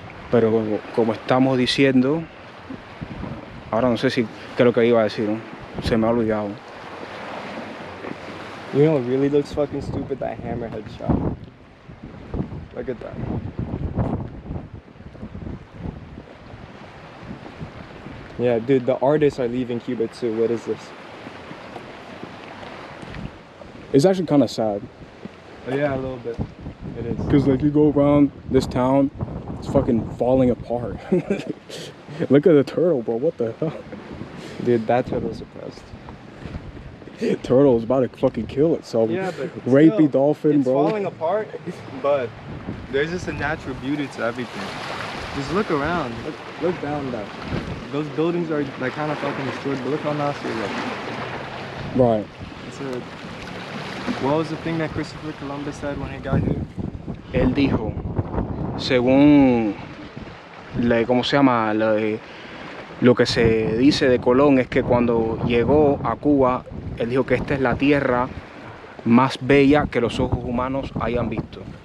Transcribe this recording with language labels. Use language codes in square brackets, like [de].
[es] Pero como estamos diciendo, ahora no sé si qué es lo que iba a decir, ¿no? Se me ha olvidado. [en] You know what really looks fucking stupid? That hammerhead shot. Look at that. Yeah, dude, the artists are leaving Cuba too. What is this? It's actually kind of sad. Oh, yeah, a little bit. It is. Because like you go around this town, it's fucking falling apart. Look at the turtle, bro. What the hell? Dude, that turtle's suppressed. Turtle's about to fucking kill itself. Yeah, but rapey still, dolphin, it's bro. It's falling apart, but there's just a natural beauty to everything. Just look around. Look down there. Those buildings are like kind of fucking destroyed, but look how nice they look. Right. What was the thing that Christopher Columbus said when he got here? [es] Él dijo, según ¿cómo se llama? Lo que se dice de Colón es que cuando llegó a Cuba, él dijo que esta es la tierra más bella que los ojos humanos hayan visto.